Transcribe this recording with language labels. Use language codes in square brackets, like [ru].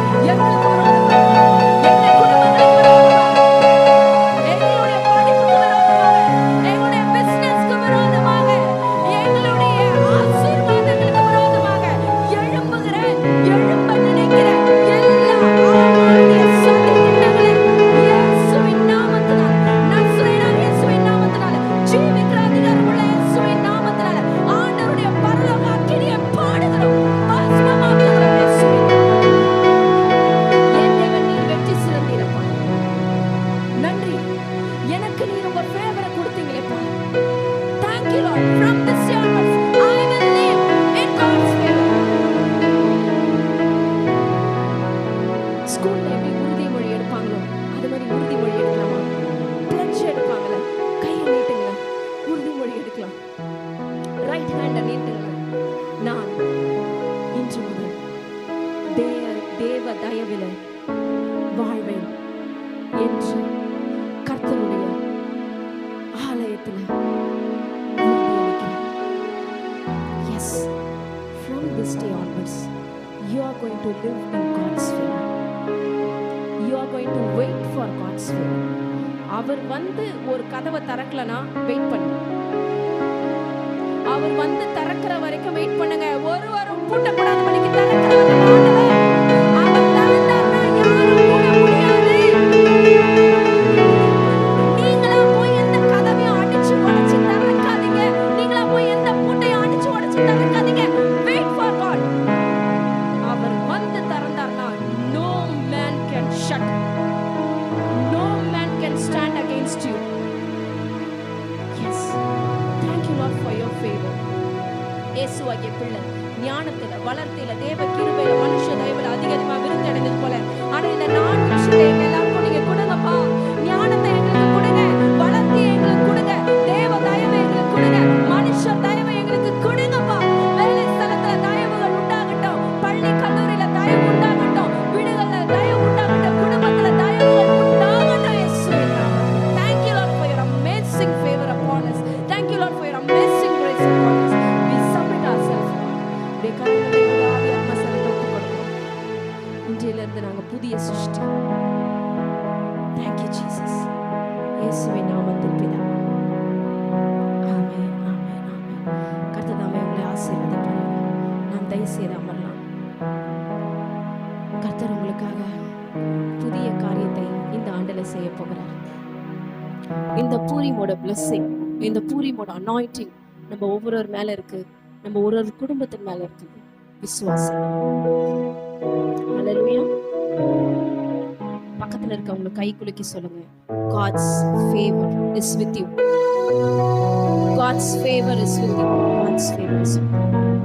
[ta] எங்களுக்கு விரோதமாக, எங்கள் குடும்பங்களுக்கு விரோதமாக, எங்களுடைய படிப்புக்கு விரோதமாக, எங்களுடைய பிசினஸ்க்கு விரோதமாக, எங்களுடைய ஆசீர்வாதங்களுக்கு விரோதமாக எழும்புகிற, எழும்ப நினைக்கிற எல்லா ஆமானுடைய சதி திட்டங்களை இயேசுவின் நாமத்தினால், நசரேயனாகிய இயேசுவின் நாமத்தினால், ஜீவிக்கிற அதிகாரமுள்ள இயேசுவின் நாமத்தினால் ஆண்டவருடைய பரலோக அக்கினியை பாடுகிறோம், பஸ்மமாக்குகிறோம் இயேசுவின் நாமத்தில். என் தேவன், நீர் வெற்றி சிறந்தீரப்பா. நன்றி. எனக்கு நீர் உங்க ஃபேவரை கொடுத்தீங்களேப்பா. [en] Thank you Lord. From this day onwards, I will live in God's favor. [ta] ஸ்கூல்ல எப்படி உறுதிமொழி எடுப்பாங்களோ அது மாதிரி உறுதிமொழி எடுக்கலாமா? பிளட்ஜ் எடுப்பாங்கல்ல, கையை நீட்டுங்களேன், உறுதிமொழி எடுக்கலாம். ரைட் ஹேண்டை நீட்டுங்களேன். நான் இன்று முதல் தேவ தயவில வாழ்வேன் என்று கர்த்தருடைய ஆலயத்தில் உறுதியளிக்கிறேன். [en] Yes, from this day onwards, you are going to live in God's favor. You are going to wait for God's favor. [ta] அவர் வந்து ஒரு கதவை திறக்கலனா வெயிட் பண்ணு. அவர் வந்து திறக்கிற வரைக்கும் வெயிட் பண்ணுங்க. ஒருவரும் பூட்டக்கூடாத படிக்கு திறக்கிறவர் நம்ம ஆண்டவர். அவர் திறந்தார்னா யாரும் மூட முடியாது. நீங்களா போய் எந்த கதவையும் அடிச்சு உடைச்சு திறக்காதீங்க. நீங்களா போய் எந்த பூட்டையும் அடிச்சு உடைச்சு திறக்காதீங்க. [en] Wait for God. [ta] அவர் வந்து திறந்தார்னா [en] no man can shut. No man can stand against you. Yes. Thank you Lord for your favor. [ta] இயேசுவாகிய பிள்ளை ஞானத்தில, வளர்த்தில, தேவ கிருபையில, மனுஷ தயவுல அதிகமா விருத்தி அடைந்தது போல, ஆனா இந்த 4 விஷயத்தை எங்க எல்லாருக்கும் நீங்க கொடுங்கப்பா. ஞானத்தை எங்களுக்கு கொடுங்க, வளர்த்தி எங்களுக்கு கொடுங்க, தேவ தயவை எங்களுக்கு கொடுங்க, மனுஷ தயவை எங்களுக்கு கொடுங்கப்பா. வேலை ஸ்தலத்துல தயவுகள் உண்டாகட்டும், பள்ளி கல்லூரியில தயவு உண்டாகட்டும், வீடுகள்ல தயவு உண்டாகட்டும், குடும்பத்துல தயவுகள் உண்டாகட்டும் இயேசுவின் நாமத்தில். [en] Thank you Lord for your amazing favor upon us. Thank you Lord for your amazing grace upon us. We submit ourselves Lord. [ta] உடைய கரங்களை உடைய ஆவி ஆத்மா சரீரத்தை ஒப்புக்கொடுக்கிறோம். இன்றையிலிருந்து நாங்க புதிய சிருஷ்டி. [en] Thank you Jesus. [ta] இயேசுவின் நாமத்தில் பிதாவே. ஆமென், ஆமென், ஆமென். கர்த்தர் தாமே உங்களை ஆசீர்வதிப்பாராக. நாம் தயவு செய்து அமரலாம். கர்த்தர் உங்களுக்காக புதிய காரியத்தை இந்த ஆண்டுல செய்ய போகிறார். இந்த பூரிமோட blessing, இந்த பூரிமோட anointing நம்ம ஒவ்வொரு மேல இருக்கு, நம்ம ஒரு குடும்பத்தின் மேல இருக்கு. விசுவாசம். ஹalleluya. பக்கத்துல இருக்கவங்க கை குலுக்கி சொல்லுங்க, [en] God's favor is with you. God's favor is with you. God's favor is with you.